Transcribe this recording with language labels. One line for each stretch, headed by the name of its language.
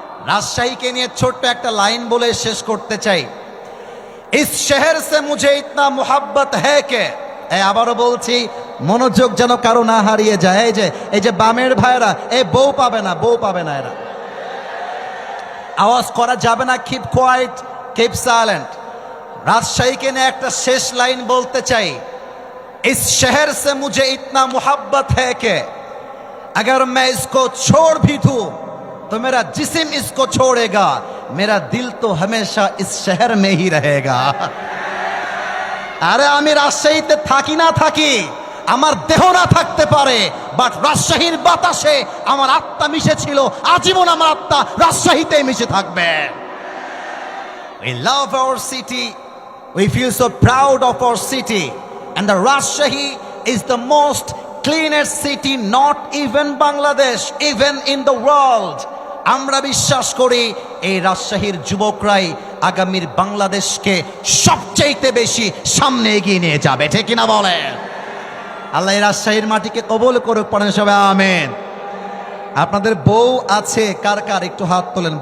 Bangla: রাজশাহীকে নিয়ে ছোট্ট একটা লাইন বলে শেষ করতে চাই।
Hindi: ইস শহর সে মুঝে ইতনা মোহাব্বত হ্যায় কে,
Bangla: আবারও বলছি মনোযোগ যেন কারো না হারিয়ে যায়। এই যে বামের ভাইরা, এই বউ পাবে না এরা, আওয়াজ করা যাবে না,
English: Keep quiet, keep silent.
Bangla: রাজশাহীকে নিয়ে একটা শেষ লাইন বলতে চাই।
Hindi: इस शहर से मुझे इतना मोहब्बत है कि अगर मैं इसको छोड़ भी दूं तो मेरा जिस्म इसको छोड़ेगा, मेरा दिल तो हमेशा इस शहर में ही रहेगा।
Bangla: আরে আমি রাজশাহীতে থাকি না থাকি, আমার দেহ না থাকতে পারে, বাট রাজশাহীর বাতাসে আমার আত্মা মিশে ছিল, আজীবন আমার আত্মা রাজশাহীতেই মিশে থাকবে।
English: We love our city, we feel so proud of our city, and the Rajshahi is the most cleanest city, not even Bangladesh, even in the world.
Bangla: আমরা বিশ্বাস করি এই রাজশাহীর যুবকরাই আগামীর বাংলাদেশকে সবচেয়ে বেশি সামনে এগিয়ে নিয়ে যাবে, ঠিক কিনা বলেন? আল্লাহ এই রাজশাহীর মাটিকে কবুল করুক, পড়েন সবাই আমিন। আপনাদের বউ আছে কার কার, একটু হাত তোলেন।